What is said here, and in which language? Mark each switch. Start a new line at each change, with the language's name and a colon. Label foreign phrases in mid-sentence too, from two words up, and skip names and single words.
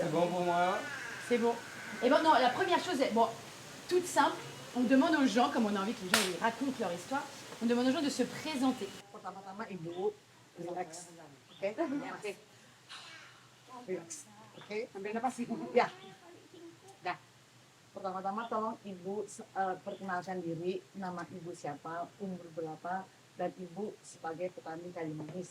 French: c'est bon pour moi. C'est bon. Et bon, non, la première chose est, bon, toute simple, on demande aux gens, comme on a envie que les gens ils racontent leur histoire, on demande aux gens de se présenter.
Indonesian: Pertama-tama Ibu relax. Oke? Relax. Oke? Ambil napas Ibu. Ya. Dah. Pertama-tama tolong Ibu perkenalkan diri, nama Ibu siapa, umur berapa, dan Ibu sebagai petani kayu manis.